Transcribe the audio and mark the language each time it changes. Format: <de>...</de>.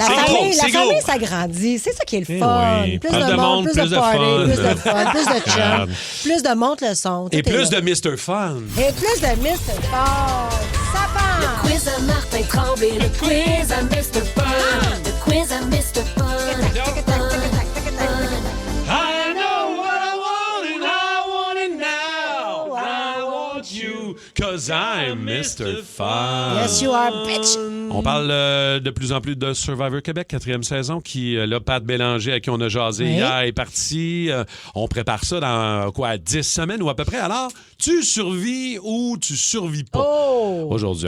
<fr>La famille s'agrandit. C'est ça qui est le fun. Oui. Plus de monde, plus de party, plus de fun, plus de chums, plus de monte le son. Et plus de Mr. Fun. Et plus de Mr. Fun. Ça part. Le quiz à Martin Tremblay, le quiz à Mr. Fun. Le quiz à Mr. Fun.</fr> <en>I know what I want and I want it now. I want you 'cause I'm Mr. Fun. Yes, you are, bitch.</en> <fr>On parle de plus en plus de Survivor Québec, 4e saison, qui, là, Pat Bélanger, à qui on a jasé hier, est parti. On prépare ça dans, 10 semaines ou à peu près. Alors, tu survis ou tu survis pas aujourd'hui.</fr>